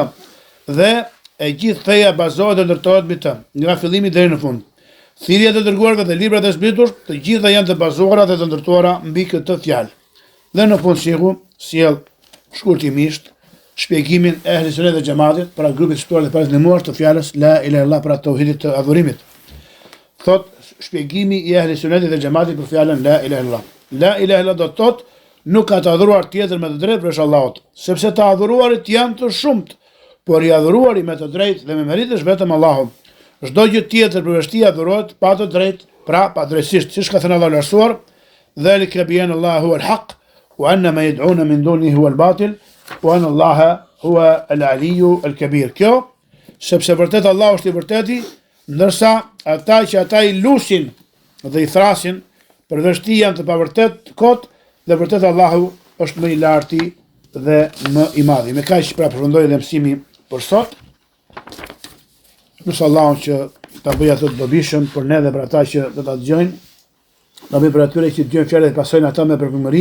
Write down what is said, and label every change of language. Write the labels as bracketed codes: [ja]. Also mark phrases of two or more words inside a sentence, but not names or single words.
[sq] Dhe e gjithë feja bazohet dhe ndërtohet mbi të, nga fillimi deri në fund. Thirrjet e dërguarve dhe librat e zbritur, të gjitha janë të bazuara dhe të ndërtuara mbi këtë fjalë. Dhe në fund shehu sjell shkurtimisht shpjegimin e Ehli Sunnet dhe Xhamatit për grupin e shtuar dhe paralajmëruar të fjalës [ar] لا إله إلا الله [sq] për tauhidit të adhurimit. Thot shpjegimi i Ehli Sunnetit dhe Xhamatit për fjalën [ar] لا إله إلا الله. لا إله إلا الله [sq] do të thotë nuk ka të adhuruar tjetër me të drejtë përveç Allahut, sepse të adhuruarit janë të shumt, por i adhuruari me të drejtë dhe me merit është vetëm Allahu. Çdo gjë tjetër përveç tij adhurohet pa të drejtë, pra pa drejtësisht, siç ka thënë Allahu lartësuar, [ar] ذلك بأن الله الحق وأن ما يدعون من دونه هو الباطل وأن الله هو العلي الكبير. [sq] Kjo, sepse vërtet Allah është i vërteti, ndërsa ata që ata i lusin dhe i thrasin, përveç tij janë të pavërtet kot, dhe vërtet Allahu është më i larti dhe më i madhi. Me kaq pra përfundoi dhe mësimi për sot. Nusë Allahun që ta bëjë ato të dobishëm për ne dhe për ata që do ta dëgjojnë, na bëj për atyre që dëgjojnë fjalët dhe pasojnë ata me përkujdëri.